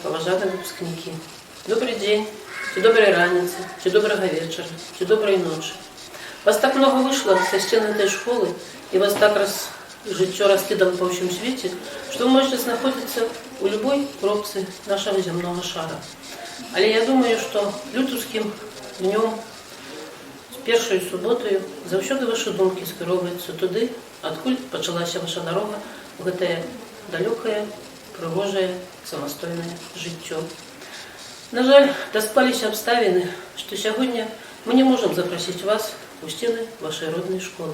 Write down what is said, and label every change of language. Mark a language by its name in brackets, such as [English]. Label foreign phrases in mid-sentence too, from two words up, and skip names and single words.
[Belarusian] паважаны выпускнікі. Добрый дзень, ці добрай раніцы, ці добрага вечара, ці добрай ночы. [Russian] Вас так много вышло со стен этой школы, и вас так жыццё раскидано по всем свете, что вы можете находиться у любой кропцы нашего земного шара. [Belarusian] Але я думаю, что лютаўскім днём, першую суботою, заўсёды ваши думкі скіроўваюцца туды, адкуль пачалася ваша дарога в гэтае далёкае, прыгожае, самастойнае жыццё. На жаль, даспаліся абставіны, што сягоння мы не можам запрасіць вас у сцены вашай роднай школы.